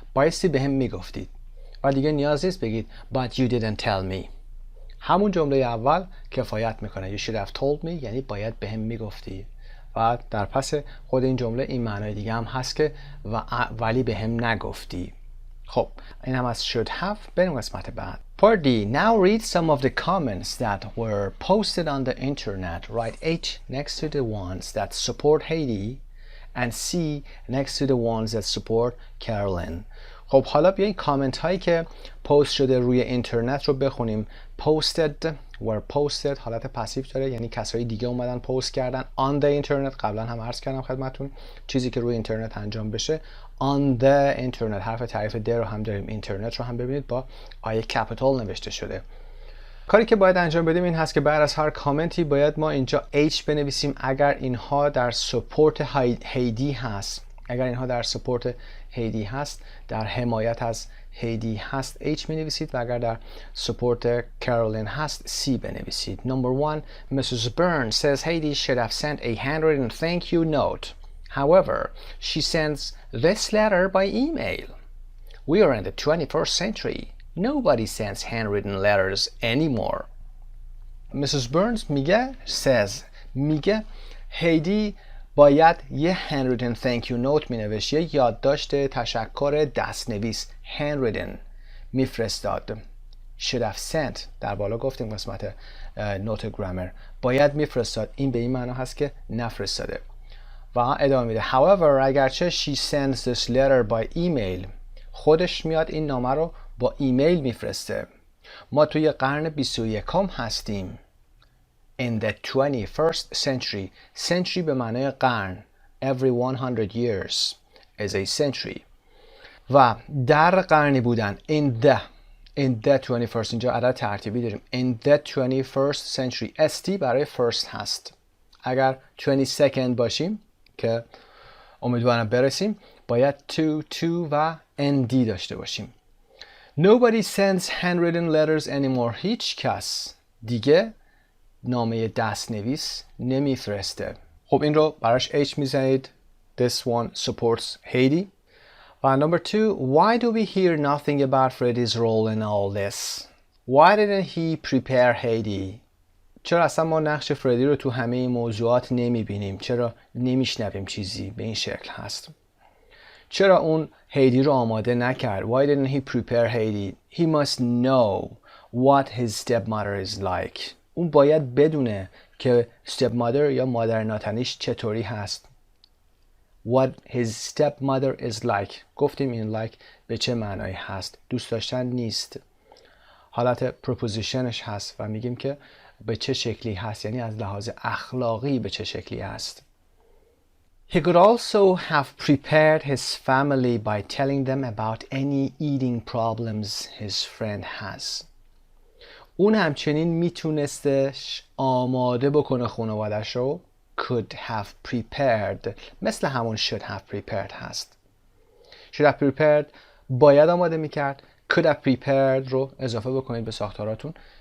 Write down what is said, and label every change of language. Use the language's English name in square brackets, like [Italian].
[Persian] بایستی به هم میگفتید و دیگه نیاز نیست بگید [English] but you didn't tell me. [Persian] همون جمله اول کفایت میکنه. [English] You should have told me [Persian] یعنی باید به هم میگفتی و در پس خود این جمله این معنای دیگه هم هست که ولی به هم نگفتی. خب این هم از should have. بریم قسمت بعد. Part D. [English] Now read some of the comments that were posted on the internet. Write H next to the ones that support Haiti and C next to the ones that support Carolyn. [Persian] خب حالا بیاین کامنت هایی که پست شده روی اینترنت رو بخونیم. posted were posted حالت پسیو داره یعنی کسایی دیگه اومدن پست کردن. [English] on the internet [Persian] قبلا هم عرض کردم خدمتتون چیزی که روی اینترنت انجام بشه on the internet. حرف تعریف د رو هم داریم. اینترنت رو هم ببینید با آی کپیتال نوشته شده. کاری که باید انجام بدیم این هست که بعد از هر کامنتی باید ما اینجا H بنویسیم اگر اینها در سپورت هیدی هست. اگر اینها در سپورت هیدی هست، در حمایت از هیدی هست H بنویسید و اگر در سپورت کارولین هست C بنویسید. [English] Number 1, Mrs. Burns says Haiti should have sent a handwritten thank you note. However, she sends this letter by email. We are in the 21st century. Nobody sends handwritten letters anymore. Mrs. [Persian] Burns میگه هیدی باید یه [English] handwritten thank you note [Persian] می نوشت. یه یادداشت تشکر دستنویس handwritten میفرستاد. should have sent در بالا گفتیم قسمت نوت گرامر باید میفرستاد. این به این معنا هست که نفرستاده و ادامه میده. however اگرچه [English] she sends this letter by email [Persian] خودش میاد این نامه رو با ایمیل میفرسته. ما توی قرن 21 هستیم. [English] In the 21st century. [Persian] Century به معنای قرن. [English] Every 100 years is a century. [Persian] و در قرنی بودن. In the 21st. اینجا عدد ترتیبی داریم. [English] In the 21st century. [Persian] ST برای first هست. اگر 22nd باشیم که امیدوارم برسیم باید to و nd داشته باشیم. [English] Nobody sends handwritten letters anymore. [Persian] هیچ کس دیگه نامه دستنویس نمیفرسته. خب این رو براش H میزنید. [English] This one supports Haiti. And number 2, why do we hear nothing about Freddie's role in all this? Why didn't he prepare Haiti? [Persian] چرا اصلا ما نقش فردی رو تو همه این موضوعات نمیبینیم؟ چرا نمیشنویم چیزی به این شکل هست؟ چرا اون هیدی رو آماده نکرد؟ [English] Why didn't he prepare Haiti? He must know what his stepmother is like. [Persian] اون باید بدونه که stepmother یا مادر ناتنیش چطوری هست. [English] What his stepmother is like. [Persian] گفتیم این like به چه معنایی هست؟ دوست داشتن نیست. حالت پروپوزیشنش هست و میگیم که به چه شکلی هست، یعنی از لحاظ اخلاقی به چه شکلی هست. [English] He could also have prepared his family by telling them about any eating problems his friend has. [Persian] اون همچنین میتونستش آماده بکنه خانوادش رو. Could have prepared مثل همون should have prepared هست. Should have prepared باید آماده میکرد. Could have prepared رو اضافه بکنید به ساختاراتون.